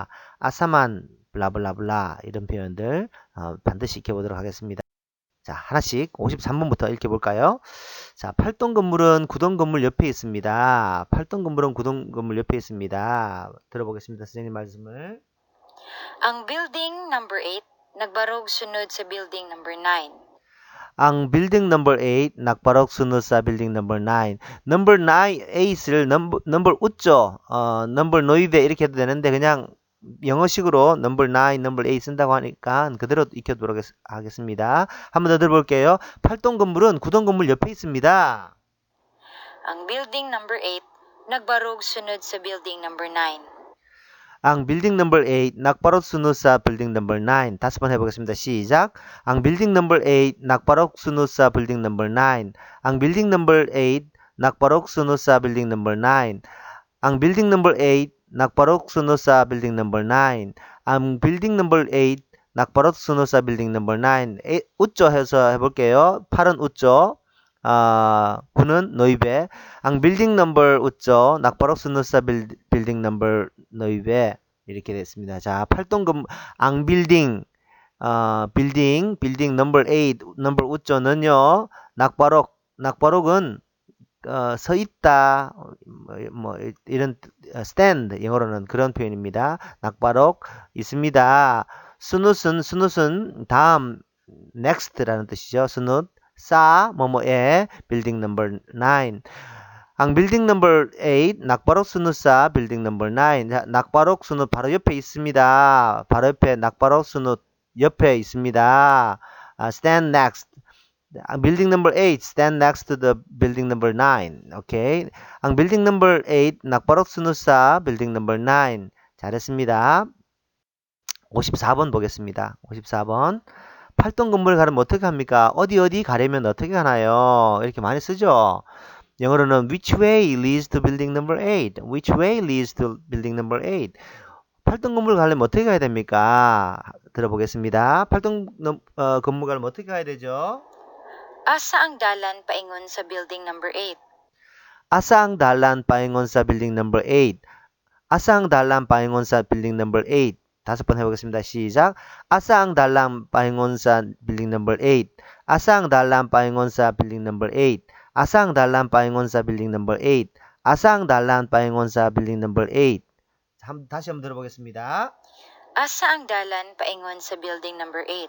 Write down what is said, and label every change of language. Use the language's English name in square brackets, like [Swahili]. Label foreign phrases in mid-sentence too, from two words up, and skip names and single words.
[Korean] 아사만 블라블라블라 이런 표현들 반드시 익혀보도록 하겠습니다. 자, 하나씩 53번부터 읽어볼까요? 자, 8동 건물은 9동 건물 옆에 있습니다. 8동 건물은 9동 건물 옆에 있습니다. 들어보겠습니다. 선생님 말씀을. [Cebuano] Ang [English] building number 8 [Cebuano] nagbarog sunod sa [English] building number 9. [Cebuano] ang [English] building number 8 [Cebuano] nakbarok sunod sa [English] building number 9. number 9, [Korean] 8을 number 웃죠. [English] number 9 [Korean] 이렇게 해도 되는데 그냥 영어식으로 [English] number 9, number 8 [Korean] 쓴다고 하니까 그대로 익혀보도록 하겠습니다. 한 번 더 들어볼게요. 8동 건물은 9동 건물 옆에 있습니다. [Cebuano] Ang [English] building number 8 [Cebuano] nagbarog sunod sa [English] building number 9. [Cebuano] ang [English] building number 8 [Cebuano] nakbarok sunod sa [English] building number 9. [Korean] 다시 번 해보겠습니다. 시작. [Cebuano] ang [English] building number 8 [Cebuano] nakbarok sunod sa [English] building number 9. [Cebuano] ang [English] building number 8 [Cebuano] nakbarok sunod sa [English] building number 9. [Cebuano] ang [English] building number 8 [Cebuano] nakbarok sunod sa [English] building number 9. [Cebuano] ang [English] building number 8 [Cebuano] nakbarok sunod sa [English] building number 9. [Korean] 웃죠 해서 해볼게요. 8은 웃죠. 9는 노이베. [Cebuano] ang [English] building number [Cebuano] 웃죠. nakbarok sunod sa [English] building number [Cebuano] 노이베. [Korean] 이렇게 됐습니다. 자, 8동 [Cebuano] ang building building number 8 number [Korean] 웃죠는요. 낙바록은 서 있다, 이런 stand 영어로는 그런 표현입니다. 낙바록 있습니다. 스누스는 다음 next라는 뜻이죠. 스누 뭐뭐에 [English] building number 9. [Cebuano] ang [English] building number 8 [Cebuano] nagbarog sunod [English] building number 9. [Cebuano] nagbarog sunod [Korean] 바로 옆에 있습니다. 바로 옆에 [Cebuano] nagbarog sunod [Korean] 옆에 있습니다. [English] stand next. building number 8 stand next to the building number 9. Okay. [Cebuano] ang [English] building number 8 [Cebuano] 낙바록 sunod sa [English] building number 9. [Korean] 잘했습니다. 54번 보겠습니다. 54번. 8동 건물 가려면 어떻게 합니까? 어디 가려면 어떻게 가나요? 이렇게 많이 쓰죠. 영어로는 [English] which way leads to building number 8? which way leads to building number 8? [Korean] 8동 건물 가려면 어떻게 가야 됩니까? 들어보겠습니다. 8동 건물 가려면 어떻게 가야 되죠? [Cebuano] Asa ang dalan paingon sa [English] building number 8? [Cebuano] asa ang dalan paingon sa [English] building number 8? [Cebuano] asa ang dalan paingon sa [English] building number 8? [Korean] 다섯 번 해보겠습니다. 시작. [Cebuano] asa ang dalan paingon sa [English] building number 8? [Cebuano] asa ang dalan paingon sa [English] building number 8? [Cebuano] asa ang dalan paingon sa [English] building number 8? [Cebuano] asa ang dalan paingon sa [English] building number 8? [Korean] 다시 한번 들어보겠습니다. [Cebuano] Asa ang dalan paingon sa [English] building number 8?